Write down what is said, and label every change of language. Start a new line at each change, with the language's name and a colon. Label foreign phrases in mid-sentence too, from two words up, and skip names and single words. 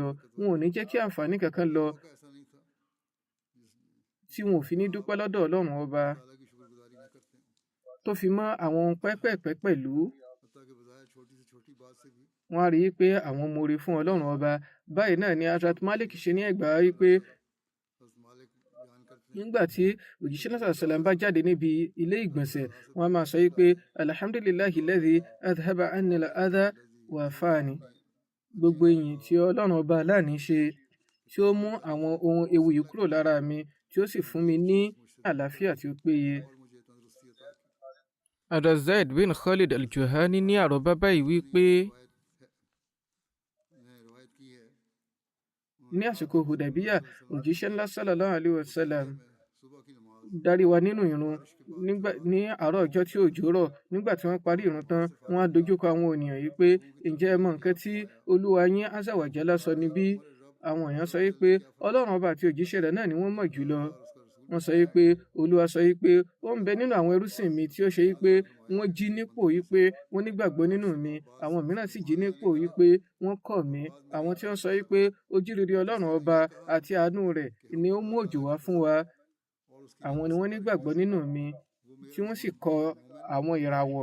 Yoruba: Wọn ò ní jẹ́ kí àǹfààní kankan lọ tí wọn ò fi ní dúpẹ́ lọ́dọ̀ Ọlọ́run ọba, tó fi mọ́ àwọn ohun pẹ́pẹ̀pẹ́ pẹ̀lú. Wọ́n á rí i pé àwọn more fún Ọlọ́run ọba. Báyìí náà ni Hazrat Malik ṣe ní ẹgbàá wípé nígbà tí òjíṣẹ́ náà sàlám bá jáde níbi ilé ìgbọ̀nsẹ̀, wọ́n á máa sọ wípé
Arabic: الحمد لله الذي أذهب عني الأذى وعافاني.
Yoruba: Gbogbo ìyìn tí Ọlọ́run ọba aláàní ṣe tí ó mú àwọn ohun ewu yìí kúrò lára mi, tí ó sì fún mi ní àlàáfíà tí ó péye. Hadrat Zaid bin Khalid al-Juhani ní àrọ́bá báyìí wípé ní àsìkò Hudaybiyah, òjíṣẹ́ ńlá
Arabic: صلى الله عليه وسلم
Yoruba: darí wa nínú ìrun ní àárọ̀ ọjọ́ tí òjò rọ̀. Nígbà tí wọ́n parí ìrun tán, wọ́n á dojúkọ àwọn ènìyàn yìí pé ǹjẹ́ ẹ mọ nǹkan tí Olúwa yín
Arabic: عز وجل
Yoruba: sọ níbí? Àwọn èèyàn sọ wípé Ọlọ́run ọba àti òjíṣẹ́ rẹ̀ náà ni wọ́n mọ̀ jùlọ. Wọ́n sọ wípé Olúwa sọ wípé ó ń bẹ nínú àwọn ẹrúsìn mi tí ó ṣe wípé wọ́n jí nípò wípé wọ́n nígbàgbọ́ nínú mi, àwọn mìíràn sì jí nípò wípé wọ́n kọ̀ mí. Àwọn tí wọ́n sọ wípé ojúrere Ọlọ́run ọba àti àánú rẹ̀ ni ó mú òjò wá fún wa, àwọn ni wọ́n nígbàgbọ́ nínú mi tí wọ́n sì kọ̀ àwọn ìràwọ̀.